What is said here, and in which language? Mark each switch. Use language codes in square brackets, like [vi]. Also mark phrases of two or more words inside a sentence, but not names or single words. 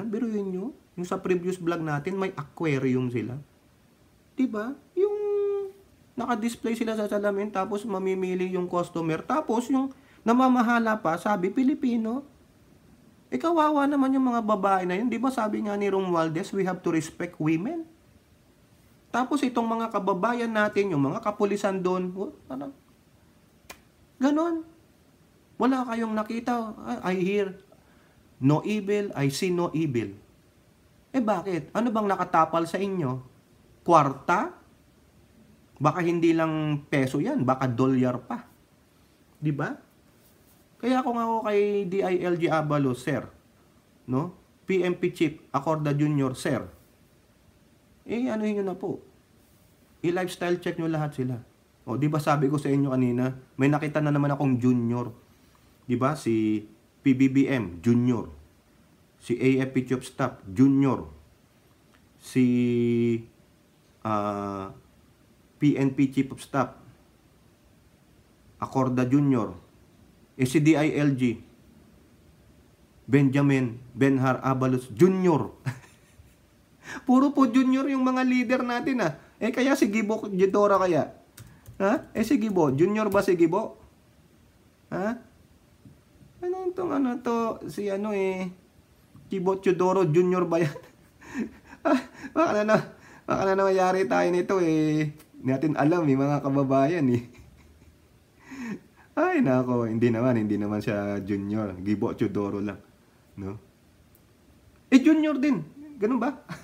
[tl] Biruin nyo, yung sa [en] previous vlog [tl] natin, may aquarium sila. Diba? Yung naka-display sila sa salamin, tapos mamimili yung customer, tapos yung namamahala pa, sabi, Pilipino. Kawawa naman yung mga babae na yun. Di ba sabi nga ni Romualdez, [en] we have to respect women. [tl] Tapos itong mga kababayan natin, yung mga kapulisan doon, Ganon. Wala kayong nakita. [en] I hear no evil, I see no evil. [tl] Bakit? Ano bang nakatapal sa inyo? Kwarta? Baka hindi lang peso yan, baka dolyar pa. Di ba? Kaya kung ako kay DILG Abalos, sir, no? PMP Chief Acorda Jr., sir, anuhin nyo na po. I- [en] lifestyle check [tl] nyo lahat sila. O, di ba sabi ko sa inyo kanina, may nakita na naman akong junior. Di ba? Si PBBM, junior. Si AFP Chief of Staff, junior. Si PNP Chief of Staff, Acorda Jr. Si DILG, Benjamin Benhar Abalos Jr. Puro po junior yung mga leader natin kaya si Gibo Jidora kaya? Si Gibo, junior ba si Gibo? Ano to? Si Gibo Chudoro Junior ba yan? Baka na nangyari tayo nito Hindi natin alam mga kababayan Ay nako, hindi naman siya junior. Gibo Chudoro lang, no? Junior din. Ganun ba?